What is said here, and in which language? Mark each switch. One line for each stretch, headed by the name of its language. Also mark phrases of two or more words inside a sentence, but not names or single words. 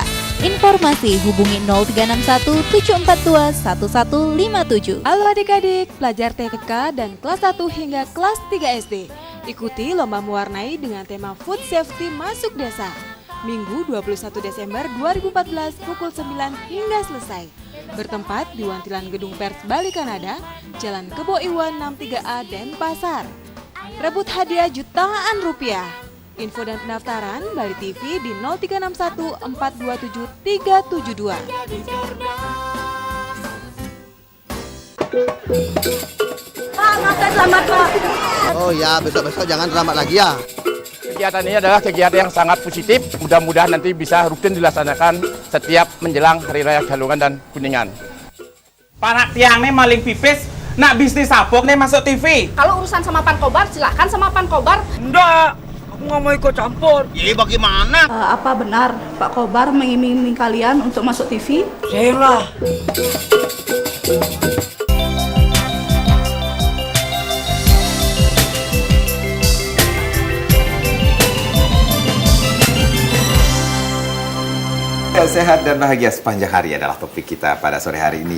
Indonesian: Informasi hubungi 0361 742 1157. Halo adik-adik, pelajar TK dan kelas 1 hingga kelas 3 SD. Ikuti lomba mewarnai dengan tema Food Safety Masuk Desa. Minggu 21 Desember 2014 pukul 9 hingga selesai. Bertempat di Wantilan Gedung Pers Bali Kanada, Jalan Kebo Iwan 63A Denpasar. Rebut hadiah jutaan rupiah. Info dan pendaftaran Bali TV di 0361 427 372. Pak, ngapain selamat Pak? Oh ya, besok-besok jangan selamat lagi ya. Kegiatan ini adalah kegiatan yang sangat positif. Mudah-mudahan nanti bisa rutin dilaksanakan setiap menjelang Hari Raya Galungan dan Kuningan.
Balinese: Panak tiang nih maling pipis, nak bisnis sabuk nih masuk TV.
Indonesian: Kalau urusan sama Pan Kobar, silahkan sama Pan Kobar. Enggak, aku nggak mau ikut campur. Jadi bagaimana? Apa benar Pak Kobar mengiming-iming kalian untuk masuk TV? Lah. Sehat dan bahagia sepanjang hari adalah topik kita pada sore hari ini.